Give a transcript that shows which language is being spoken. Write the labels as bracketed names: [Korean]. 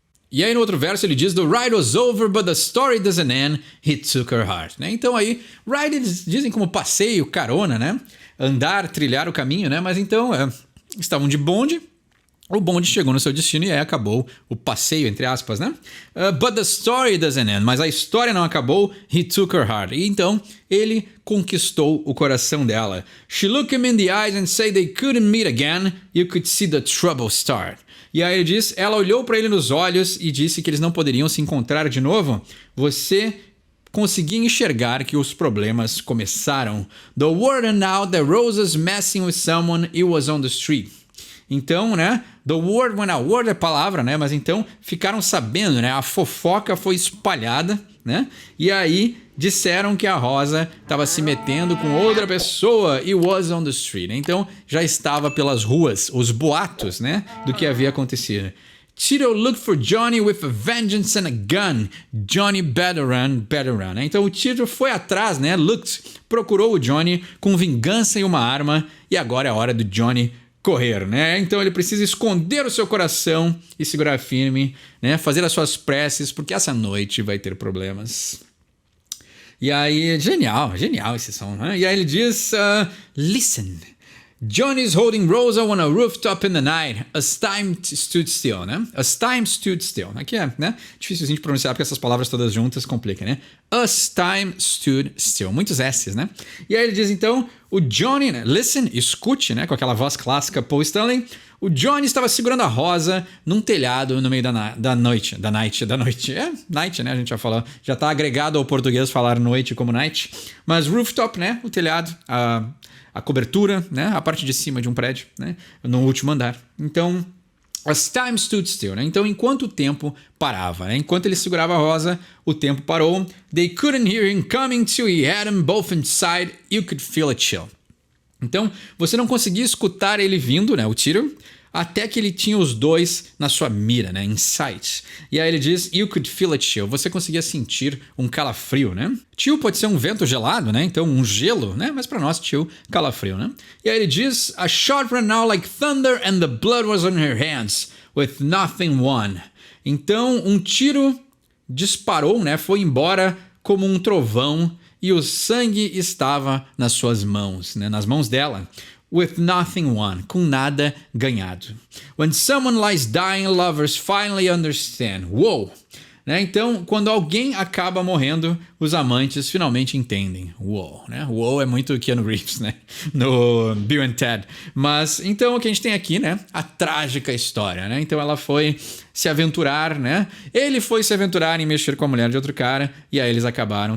[Portuguese] E aí no outro verso ele diz: [English] The ride was over, but the story doesn't end, he took her heart. [Portuguese] Né? Então aí, ride eles dizem como passeio, carona, né? Andar, trilhar o caminho, né? Mas então estavam de bonde. O bonde chegou no seu destino e aí acabou o passeio, entre aspas, né? [English] But the story doesn't end. [Portuguese] Mas a história não acabou. [English] He took her heart. [Portuguese] E então, ele conquistou o coração dela. [English] She looked him in the eyes and said they couldn't meet again. You could see the trouble start. [Portuguese] E aí ele diz, ela olhou para ele nos olhos e disse que eles não poderiam se encontrar de novo. Você conseguia enxergar que os problemas começaram. [English] The word and out that Rosa's messing with someone, it was on the street. [Portuguese] Então, né, [English] The word went out. Word [Portuguese] é palavra, né? Mas então ficaram sabendo, né? A fofoca foi espalhada, né? E aí disseram que a Rosa estava se metendo com outra pessoa e was on the street. Então já estava pelas ruas os boatos, né? Do que havia acontecido. [English] Tito looked for Johnny with a vengeance and a gun. Johnny better run. Né? [Portuguese] Então o Tito foi atrás, né? Procurou o Johnny com vingança e uma arma. E agora é a hora do Johnny correr, né? Então ele precisa esconder o seu coração e segurar firme, né? Fazer as suas preces, porque essa noite vai ter problemas. E aí, genial esse som, né? E aí ele diz, [English] listen, Johnny's holding Rosa on a rooftop in the night, as time stood still, né? As time stood still. [Portuguese] Aqui é, né? Difícilzinho de pronunciar porque essas palavras todas juntas complicam, né? [English] As time stood still. [Portuguese] Muitos S's, né? E aí ele diz, então, o Johnny, né? Listen, escute, né? Com aquela voz clássica Paul Stanley. O Johnny estava segurando a Rosa num telhado no meio da noite. É, night, né? A gente já falou. Já tá agregado ao português falar noite como night. Mas rooftop, né? O telhado, a cobertura, né? A parte de cima de um prédio, né? No último andar. [English] Então, as time stood still, né? [Portuguese] Então, enquanto o tempo parava, né? Enquanto ele segurava a Rosa, o tempo parou. [English] They couldn't hear him coming till he had them both inside. You could feel a chill. [Portuguese] Então, você não conseguia escutar ele vindo, né? O tiro, até que ele tinha os dois na sua mira, né? [English] In sight. [Portuguese] E aí ele diz, [English] you could feel a chill. [Portuguese] Você conseguia sentir um calafrio, né? Chill pode ser um vento gelado, né? Então, um gelo, né? Mas para nós, chill, calafrio, né? E aí ele diz, [English] a shot ran out like thunder and the blood was on her hands, with nothing won. [Portuguese] Então, um tiro disparou, né? Foi embora como um trovão e o sangue estava nas suas mãos, né? Nas mãos dela. [English] With nothing won, [Portuguese] com nada ganhado. [English] When someone lies dying, lovers finally understand. [Portuguese] Uou! Né? Então, quando alguém acaba morrendo, os amantes finalmente entendem. Uou, né? Uou é muito Keanu Reeves, né? No Bill and Ted. Mas, então, o que a gente tem aqui, né? A trágica história, né? Então, ela foi se aventurar, né? Ele foi se aventurar em mexer com a mulher de outro cara e aí eles acabaram.